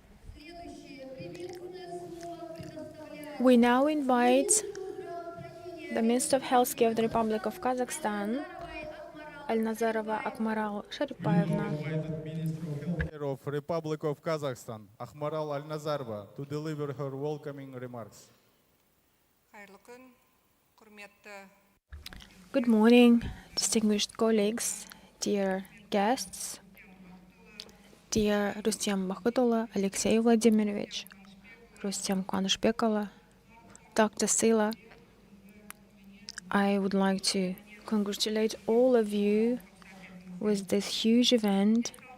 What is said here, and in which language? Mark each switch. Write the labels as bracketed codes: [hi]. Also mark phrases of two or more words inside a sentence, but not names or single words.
[en] We now invite the Minister of Healthcare of the Republic of Kazakhstan, Al-Nazarova Akmaral Sharipayevna, of Republic of Kazakhstan, Akhmaral Al-Nazarova, to deliver her welcoming remarks. [kk] Қайырлы күн, құрметті [en] Good morning, distinguished colleagues, dear guests, dear Rustem Bakhutullah, Alexey Vladimirovich, Rustem Kwanishbekova, Dr. Sila. I would like to congratulate all of you with this huge event.